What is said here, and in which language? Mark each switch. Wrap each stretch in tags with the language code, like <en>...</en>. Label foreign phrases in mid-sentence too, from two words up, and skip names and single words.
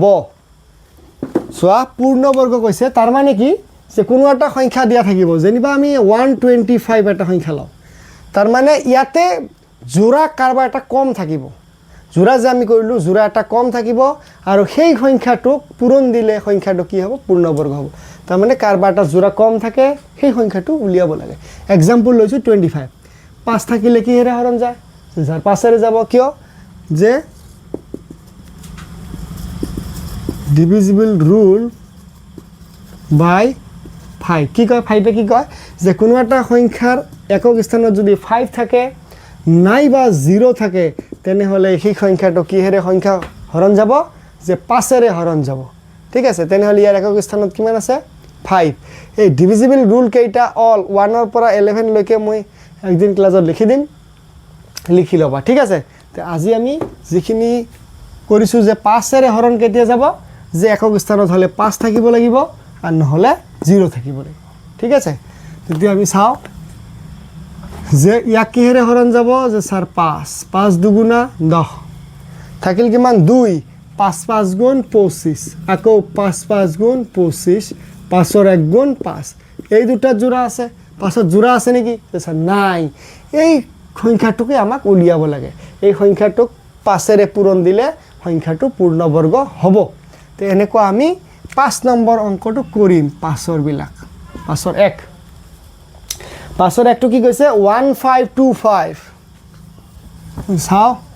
<as>সোয়া পূৰ্ণবৰ্গ কৈছে তাৰ মানে কি যে কোনো এটা সংখ্যা দিয়া থাকিব যেনিবা আমি 125 এটা সংখ্যা লও তাৰ মানে ইয়াতে জোড়া কাৰবা এটা কম থাকিব জোড়া যে আমি কৰিলো জোড়া এটা কম থাকিব আৰু সেই সংখ্যাটোক পূৰণ দিলে সংখ্যাটো কি হ'ব পূৰ্ণবৰ্গ হ'ব তাৰ মানে কাৰবা এটা জোড়া কম থাকে সেই সংখ্যাটো উলিয়াব লাগে एग्जांपल লৈছো 25 5 থাকিলে কি হেৰে হৰণ যায় যাৰ 5 ৰে যাব কিয় যে</as> <en>divisible rule by 5</en> <as>কি কয় 5 কি কয় যে কোনো এটা সংখ্যাৰ একক স্থানত যদি 5 থাকে নাইবা 0 থাকে তেনে হলে সেই সংখ্যাটো কি হেৰে সংখ্যা হৰণ যাব যে 5 ৰে হৰণ যাব ঠিক আছে তেনে হলে ইয়াৰ একক স্থানত কিমান আছে 5 এই</as> <en>divisible rule</en> <as>কেইটা অল 1 ৰ পৰা 11 লৈকে মই একদিন ক্লাছত লিখি দিম লিখি লবা ঠিক আছে তে আজি আমি যিখিনি কৰিছো যে 5 ৰে হৰণ কেতিয়া যাব যে একক স্থানত হলে 5 থাকিব লাগিব আর নহলে 0 থাকিব লাগিব ঠিক আছে তেতিয়া আমি চাও যে ইয়াক কি হেৰে হৰণ যাব যে স্যার 5 5 দুগুণা 10 থাকিল কিমান 2 5 5 গুণ 25 আকৌ 5 5 গুণ 25 5 ৰ 1 গুণ 5 এই দুটা জোড়া আছে 5 জোড়া আছে নেকি স্যার নাই এই সংখ্যাটোকে আমাক উলিয়াব লাগে এই সংখ্যাটোক 5 ৰে পূৰণ দিলে সংখ্যাটো পূৰ্ণবৰ্গ হ'ব তে এনেকুৱা আমি 5 নম্বৰ অংকটো কৰিম 5 ৰ বিলাক 5 ৰ 1 5 ৰ 1 টো কি কৈছে 1525 চাও</as>